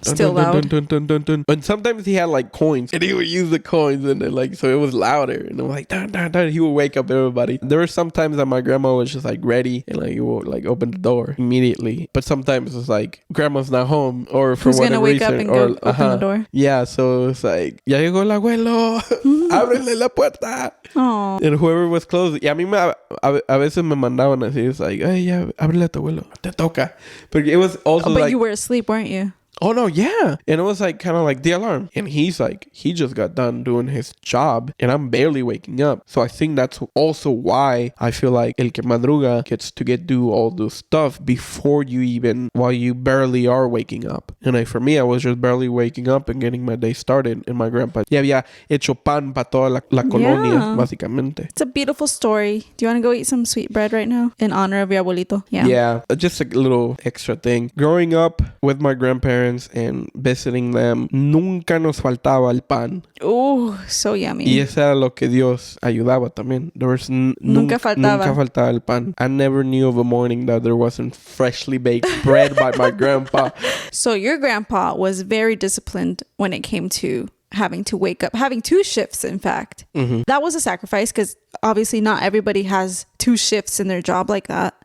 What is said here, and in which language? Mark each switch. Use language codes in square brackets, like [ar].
[en] Still loud. Dun, dun, dun, dun. And sometimes he had like coins, and he would use the coins, and then like so it was louder, and I'm like dun, dun, dun. He would wake up everybody. There were some times that my grandma was just like ready, and like he would like open the door immediately. But sometimes it's like grandma's not home, or for whatever reason, who's gonna wake up and go open the door? Yeah, so it's like [es] ya llegó el abuelo, ábrele la puerta. Aww. [en] And whoever was close, [es] y a mí a veces me mandaban así, [en] it's like, hey, [es] ya, ábrele a tu abuelo, te toca. [en] But it was also but like, you were asleep, weren't you? Oh no, yeah. And it was like kind of like the alarm. And he's like, he just got done doing his job and I'm barely waking up. So I think that's also why I feel like [es] el que madruga [en] gets to do all this stuff before while you barely are waking up. And like for me, I was just barely waking up and getting my day started. And my grandpa [es] ya había hecho pan para toda la colonia, básicamente. [en] It's a beautiful story. Do you want to go eat some sweet bread right now in honor of your abuelito? Yeah, just a little extra thing. Growing up with my grandparents and visiting them, [es] nunca nos faltaba el pan. [en] Oh, so yummy. [es] Y eso era lo que Dios ayudaba también. [en] There was [es] nunca faltaba el pan. [en] I never knew of a morning that there wasn't freshly baked bread by my grandpa. So your grandpa was very disciplined when it came to having to wake up, having 2 shifts, in fact. Mm-hmm. That was a sacrifice because obviously not everybody has 2 shifts in their job like that,